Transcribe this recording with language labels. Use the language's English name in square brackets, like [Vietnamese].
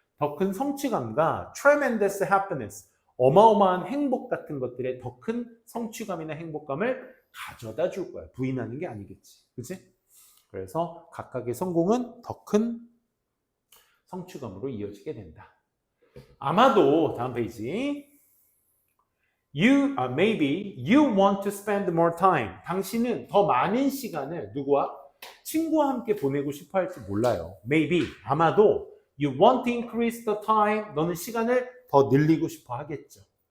[Korean] 더 큰 성취감과 [English] tremendous happiness, [Korean] 어마어마한 행복 같은 것들에 더 큰 성취감이나 행복감을 가져다 줄 거야. 부인하는 게 아니겠지. 그치? 그래서 각각의 성공은 더 큰 성취감으로 이어지게 된다. 아마도 다음 페이지. [English] Maybe you want to spend more time. [Korean] 당신은 더 많은 시간을 누구와? 친구와 함께 보내고 싶어 할지 몰라요. [English] Maybe, [Korean] 아마도 [English] you want to increase the time. [Korean] 너는 시간을 더 늘리고 싶어 하겠죠.